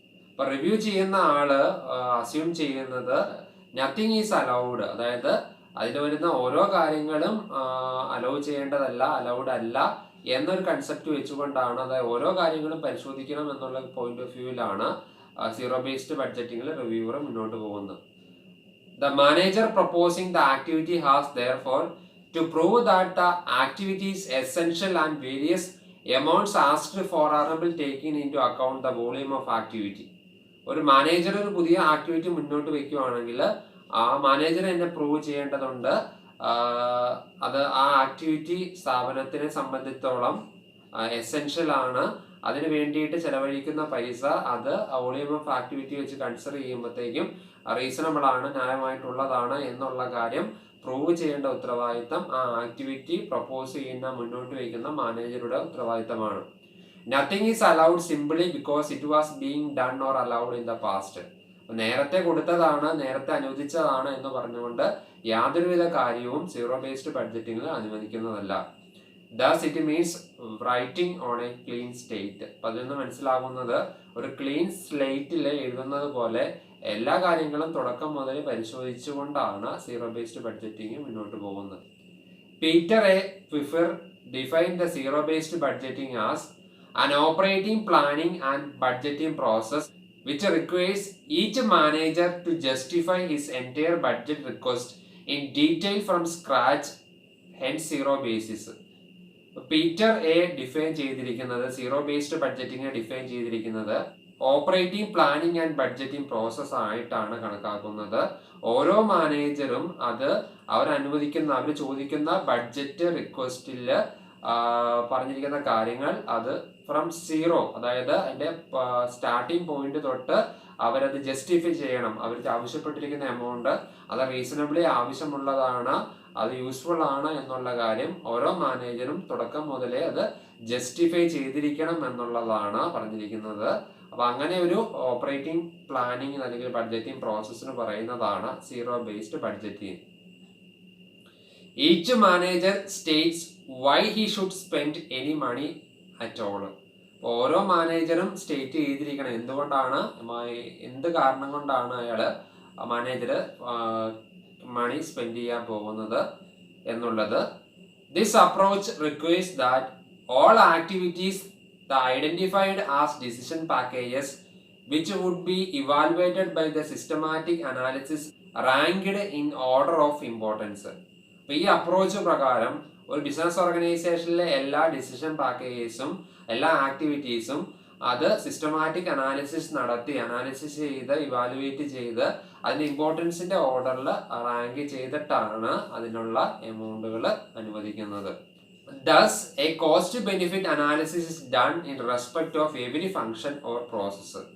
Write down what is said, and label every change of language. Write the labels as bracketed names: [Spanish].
[Malayalam] അപ്പൊ റിവ്യൂ ചെയ്യുന്ന ആള് അസ്യൂം ചെയ്യുന്നത് [English] nothing is allowed, [Malayalam] അതായത് അതിൽ വരുന്ന ഓരോ കാര്യങ്ങളും അലൗ ചെയ്യേണ്ടതല്ല, അലൗഡ് അല്ല എന്നൊരു കൺസെപ്റ്റ് വെച്ചുകൊണ്ടാണ്, അതായത് ഓരോ കാര്യങ്ങളും പരിശോധിക്കണം എന്നുള്ള point of വ്യൂവിലാണ് zero based ബഡ്ജറ്റിംഗിൽ reviewer മുന്നോട്ട് പോകുന്നത്. [English] The manager proposing the activity has therefore to prove that the activity is essential and various amounts asked for are taking into account the volume of activity. [Malayalam] ഒരു manager ഒരു പുതിയ activity മുന്നോട്ട് വെക്കുകയാണെങ്കിൽ ആ manager തന്നെ prove ചെയ്യേണ്ടതുണ്ട് അത് ആ ആക്ടിവിറ്റി സ്ഥാപനത്തിനെ സംബന്ധിച്ചിടത്തോളം എസെൻഷ്യൽ ആണ്, അതിന് വേണ്ടിയിട്ട് ചെലവഴിക്കുന്ന പൈസ അത് വോളിയം ഓഫ് ആക്ടിവിറ്റി വെച്ച് കൺസിഡർ ചെയ്യുമ്പോഴത്തേക്കും റീസണബിൾ ആണ്, ന്യായമായിട്ടുള്ളതാണ് എന്നുള്ള കാര്യം പ്രൂവ് ചെയ്യേണ്ട ഉത്തരവാദിത്തം ആ ആക്ടിവിറ്റി പ്രപ്പോസ് ചെയ്യുന്ന മുന്നോട്ട് വയ്ക്കുന്ന മാനേജറുടെ ഉത്തരവാദിത്തമാണ്. [English] Nothing is allowed simply because it was being done or allowed in the past. [Malayalam] നേരത്തെ കൊടുത്തതാണ്, നേരത്തെ അനുവദിച്ചതാണ് എന്ന് പറഞ്ഞുകൊണ്ട് യാതൊരുവിധ കാര്യവും zero based ബഡ്ജറ്റിംഗിൽ അനുവദിക്കുന്നതല്ല. [English] Thus it means writing on a clean slate. [Malayalam] അപ്പം അതിൽ നിന്ന് മനസ്സിലാകുന്നത് ഒരു ക്ലീൻ സ്ലേറ്റിൽ എഴുതുന്നത് പോലെ എല്ലാ കാര്യങ്ങളും തുടക്കം മുതൽ പരിശോധിച്ചുകൊണ്ടാണ് സീറോ ബേസ്ഡ് ബഡ്ജറ്റിംഗ് മുന്നോട്ട് പോകുന്നത്. [English] Peter A Pyhrr defined the zero based budgeting as an operating planning and budgeting process which requires each manager to justify his entire budget request in detail from scratch, hence zero basis. [Malayalam] Peter A define ചെയ്തിരിക്കുന്നത്, zero based budgeting define ചെയ്തിരിക്കുന്നത് operating planning and budgeting process ആയിട്ടാണ് കണക്കാക്കുന്നത്. ഓരോ മാനേജറും അത് അവർ ചോദിക്കുന്ന budget റിക്വസ്റ്റിൽ പറഞ്ഞിരിക്കുന്ന കാര്യങ്ങൾ അത് ഫ്രം സീറോ, അതായത് അതിന്റെ സ്റ്റാർട്ടിംഗ് പോയിന്റ് തൊട്ട് അവരത് ജസ്റ്റിഫൈ ചെയ്യണം. അവർ ആവശ്യപ്പെട്ടിരിക്കുന്ന എമൗണ്ട് അത് റീസണബിളി ആവശ്യമുള്ളതാണ്, അത് യൂസ്ഫുൾ ആണ് എന്നുള്ള കാര്യം ഓരോ മാനേജറും തുടക്കം മുതലേ അത് ജസ്റ്റിഫൈ ചെയ്തിരിക്കണം എന്നുള്ളതാണ് പറഞ്ഞിരിക്കുന്നത്. അപ്പൊ അങ്ങനെ ഒരു ഓപ്പറേറ്റിംഗ് പ്ലാനിങ് അല്ലെങ്കിൽ ബഡ്ജറ്റിംഗ് പ്രോസസ്സിന് പറയുന്നതാണ് zero based budgeting. [English] Each manager states why he should spend any money at all. [Malayalam] ഓരോ മാനേജറും സ്റ്റേറ്റ് ചെയ്തിരിക്കണം എന്തുകൊണ്ടാണ്, എന്ത് കാരണം കൊണ്ടാണ് മാനേജർ മണി സ്പെൻഡ് ചെയ്യാൻ പോകുന്നത് എന്നുള്ളത്. [English] This approach requires that all activities identified as decision packages which would be evaluated by the systematic analysis ranked in order of importance. [Malayalam] അപ്പൊ ഈ അപ്രോച്ച് പ്രകാരം ഒരു ബിസിനസ് ഓർഗനൈസേഷനിലെ എല്ലാ ഡിസിഷൻ പാക്കേജസും എല്ലാ ആക്ടിവിറ്റീസും അത് സിസ്റ്റമാറ്റിക് അനാലിസിസ് ചെയ്ത് ഇവാലുവേറ്റ് ചെയ്ത് അതിന്റെ ഇമ്പോർട്ടൻസിന്റെ ഓർഡറിൽ റാങ്ക് ചെയ്തിട്ടാണ് അതിനുള്ള എമൗണ്ടുകൾ അനുവദിക്കുന്നത്. [English] Thus, a cost benefit analysis is done in respect of every function or process.